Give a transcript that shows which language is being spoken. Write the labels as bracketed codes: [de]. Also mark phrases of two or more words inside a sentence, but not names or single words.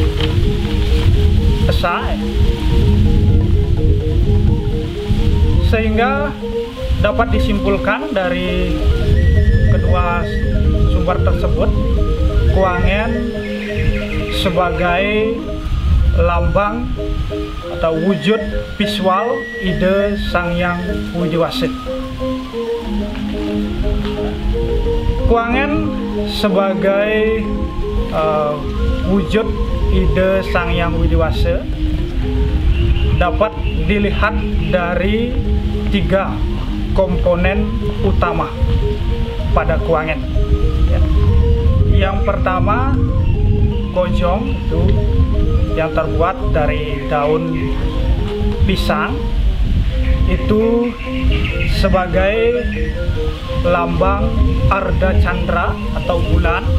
[id] Esa, sehingga dapat disimpulkan dari kedua sumber tersebut, kuangen sebagai lambang atau wujud visual Ida Sang Hyang Widiwasa. Kuangen sebagai wujud Ida Sang Hyang Widiwasa dapat dilihat dari 3 komponen utama pada kuangen. Yang pertama, kojong, itu yang terbuat dari daun pisang, itu sebagai lambang Arda Chandra atau bulan.